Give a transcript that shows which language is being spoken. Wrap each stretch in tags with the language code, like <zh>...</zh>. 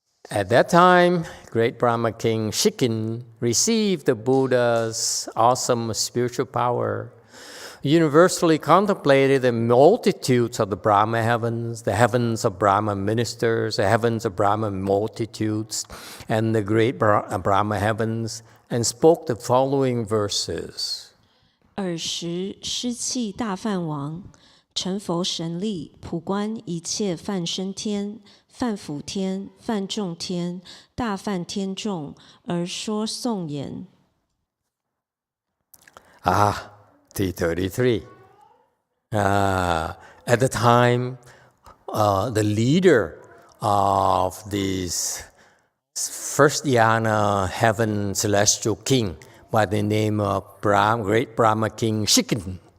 <en>At that time, great Brahma King Shikin received the Buddha's awesome spiritual power, universally contemplated the multitudes of the Brahma heavens, the heavens of Brahma ministers, the heavens of Brahma multitudes, and the great Brahma heavens, and spoke the following verses.</en> <zh>尔时施气大梵王，成佛神力，普观一切梵身天、梵辅天、梵众天、大梵天众，而说颂言。</zh> <en>T33. At the time, the leader of this first dhyana heaven celestial king by the name of great Brahma King Shikin.</en>